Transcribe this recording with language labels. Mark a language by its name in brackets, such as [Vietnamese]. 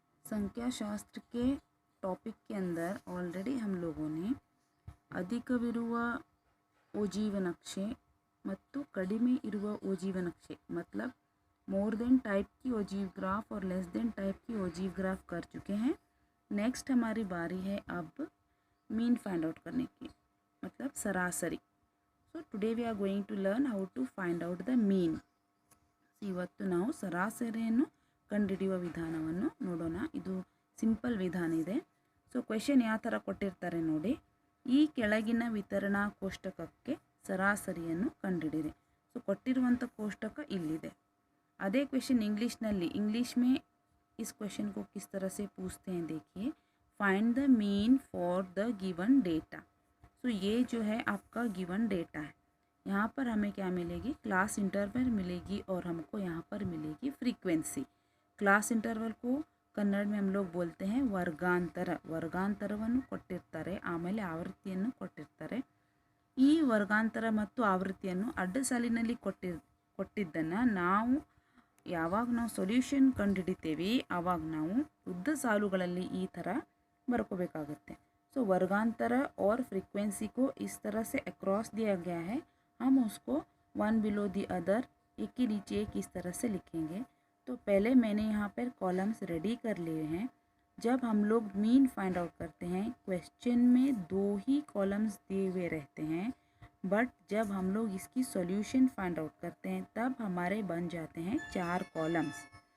[Hindi] संख्या शास्त्र के टॉपिक के अंदर ऑलरेडी हम लोगों ने [Kannada] अधिकविरुव ओजीवनक्षे ಮತ್ತು ಕಡಿಮೆ ಇರುವ ओजीवनक्षे [Hindi] मतलब मोर देन टाइप की ओजीव ग्राफ और लेस देन टाइप की ओजीव ग्राफ कर चुके हैं। नेक्स्ट हमारी बारी है अब मीन फाइंड आउट करने की, मतलब सरासरी। [English] So today we are going to learn how to find out the mean. [Kannada] ಇವತ್ತು ನಾವು ಸರಾಸರಿಯನ್ನು ಕಂಡುಹಿಡಿಯುವ ವಿಧಾನವನ್ನು ನೋಡೋಣ। ಇದು ಸಿಂಪಲ್ ವಿಧಾನ ಇದೆ। ಸೊ ಕ್ವೆಶ್ಚನ್ ಯಾವ ಥರ ಕೊಟ್ಟಿರ್ತಾರೆ ನೋಡಿ, ಈ ಕೆಳಗಿನ ವಿತರಣಾ ಕೋಷ್ಟಕಕ್ಕೆ ಸರಾಸರಿಯನ್ನು ಕಂಡುಹಿಡಿಯಿರಿ। ಸೊ ಕೊಟ್ಟಿರುವಂಥ ಕೋಷ್ಟಕ ಇಲ್ಲಿದೆ। [Hindi] आधे क्वेश्चन इंग्लिश में इस क्वेश्चन को किस तरह से पूछते हैं देखिए, [English] Find the mean for the given data. [Hindi] सो ये जो है आपका गिवन डेटा है। यहाँ पर हमें क्या मिलेगी, क्लास इंटरवल मिलेगी और हमको यहाँ पर मिलेगी फ्रीक्वेंसी। क्लास इंटरवल को कन्नड़ में हम लोग बोलते हैं वर्गांतर। [Kannada] ವರ್ಗಾಂತರವನ್ನು ಕೊಟ್ಟಿರ್ತಾರೆ, ಆಮೇಲೆ ಆವೃತ್ತಿಯನ್ನು ಕೊಟ್ಟಿರ್ತಾರೆ। ಈ ವರ್ಗಾಂತರ ಮತ್ತು ಆವೃತ್ತಿಯನ್ನು ಅಡ್ಡ ಸಾಲಿನಲ್ಲಿ ಕೊಟ್ಟಿದ್ದನ್ನು ನಾವು ಯಾವಾಗ ನಾವು ಸೊಲ್ಯೂಷನ್ ಕಂಡುಹಿಡಿತೇವೆ ಆವಾಗ ನಾವು ಉದ್ದ ಸಾಲುಗಳಲ್ಲಿ ಈ ಥರ ಬರ್ಕೋಬೇಕಾಗುತ್ತೆ। [Hindi] सो वर्गांतर और फ्रीक्वेंसी को इस तरह से अक्रॉस दिया गया है, हम उसको [English] one below the other, [Hindi] एक के नीचे एक इस तरह से लिखेंगे। तो पहले मैंने यहाँ पर कॉलम्स रेडी कर लिए हैं। जब हम लोग मीन फाइंड आउट करते हैं, क्वेश्चन में 2 ही कॉलम्स दिए हुए रहते हैं, बट जब हम लोग इसकी सॉल्यूशन फाइंड आउट करते हैं तब हमारे बन जाते हैं 4 कॉलम्स।